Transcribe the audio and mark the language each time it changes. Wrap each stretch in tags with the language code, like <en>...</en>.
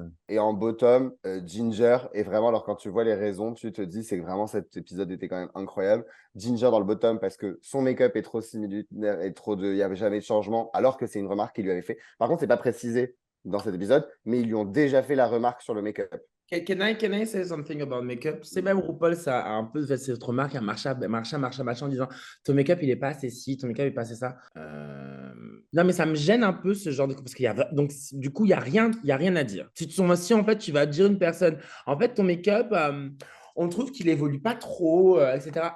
<fr>Et en bottom, Ginger. Et vraiment, alors quand tu vois les raisons, tu te dis, c'est que vraiment cet épisode était quand même incroyable. Ginger dans le bottom parce que son make-up est trop similaire et trop de. Il n'y avait jamais de changement, alors que c'est une remarque qu'il lui avait fait. Par contre, c'est pas précisé dans cet épisode, mais ils lui ont déjà fait la remarque sur le make-up.</fr> <en>Can I say something about makeup?</en> <fr>C'est même RuPaul, ça a un peu fait cette remarque à Marcha, en disant ton make-up, il est pas assez ci, ton make-up, il est pas assez ça. Non, mais ça me gêne un peu ce genre de. Parce qu'il y a. Donc, du coup, il y a rien à dire. Si en fait, tu vas dire une personne, en fait, ton make-up, on trouve qu'il évolue pas trop, etc.</fr>